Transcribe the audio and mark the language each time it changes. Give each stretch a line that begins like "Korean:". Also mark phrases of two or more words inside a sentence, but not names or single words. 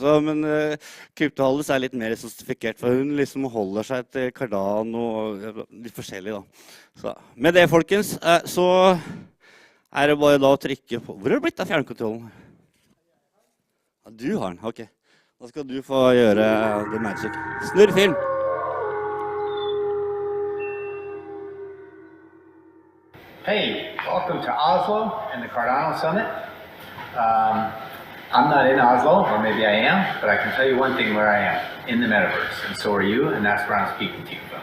Norwegian: Så, men Krypto-Haldis er litt mer sostifikert, for hun liksom holder seg til Cardano og litt forskjellig da. Så, med det, folkens, så er det bare da å trykke på... Hvor er det blitt av fjernkontrollen? Ja, du har den, ok. Da skal du få gjøre
English: the magic.
Norwegian: Snurr film!
English: Hey, welcome to Oslo and the Cardano Summit. I'm not in Oslo, or maybe I am, but I can tell you one thing where I am, in the Metaverse, and so are you, and that's where I'm speaking to you from.